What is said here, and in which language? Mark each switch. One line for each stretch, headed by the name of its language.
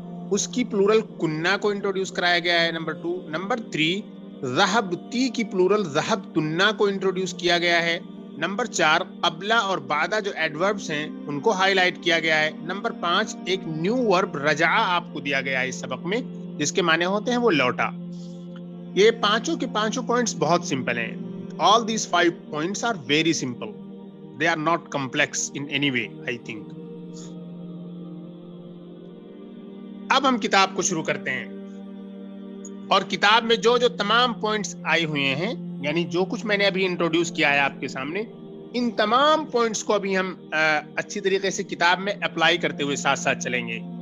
Urdu: اس کی پلورل کننا کو انٹروڈیوس کرایا گیا ہے، نمبر 2۔ نمبر 3، ذہبتی کی پلورل ذہبتنا کو انٹروڈیوس کیا گیا ہے۔ نمبر 4، قبلہ اور بعدہ جو ایڈوربس ہیں ان کو ہائی لائٹ کیا گیا ہے۔ نمبر 5، ایک نیو ورب رجع آپ کو دیا گیا ہے اس سبق میں، جس کے معنی ہوتے ہیں وہ لوٹا۔ یہ پانچوں کے پانچوں پوائنٹس بہت سمپل ہیں۔
English: All these 5 points are very simple. They are not complex in any way, I think.
Urdu: اب ہم کتاب کو شروع کرتے ہیں، اور کتاب میں جو جو تمام پوائنٹس آئے ہوئے ہیں، یعنی جو کچھ میں نے ابھی انٹروڈیوس کیا ہے آپ کے سامنے، ان تمام پوائنٹس کو ابھی ہم اچھی طریقے سے کتاب میں اپلائی کرتے ہوئے ساتھ ساتھ چلیں گے۔